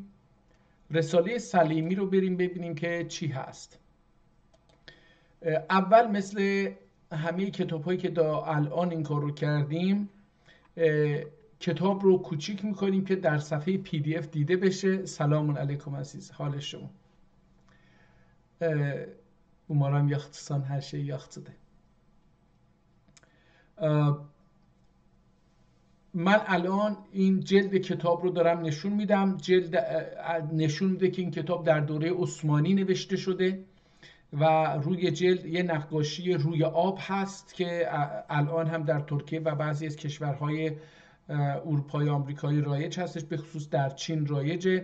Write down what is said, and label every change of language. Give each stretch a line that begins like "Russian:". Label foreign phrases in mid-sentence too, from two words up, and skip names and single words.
Persian: رساله سلیمی رو بریم ببینیم که چی هست. اول مثل همه کتاب هایی که تا الان این کار رو کردیم، کتاب رو کوچیک میکنیم که در صفحه پی دی اف دیده بشه.
Arabic: سلام علیکم
Persian: عزیز، حال شما؟
Azerbaijani: umarım yaxşısan, her şey yaxşıdır.
Persian: من الان این جلد کتاب رو دارم نشون میدم. جلد نشون میده که این کتاب در دوره عثمانی نوشته شده و روی جلد یه نقاشی روی آب هست که الان هم در ترکیه و بعضی از کشورهای اروپای آمریکایی رایج هستش، به خصوص در چین رایجه.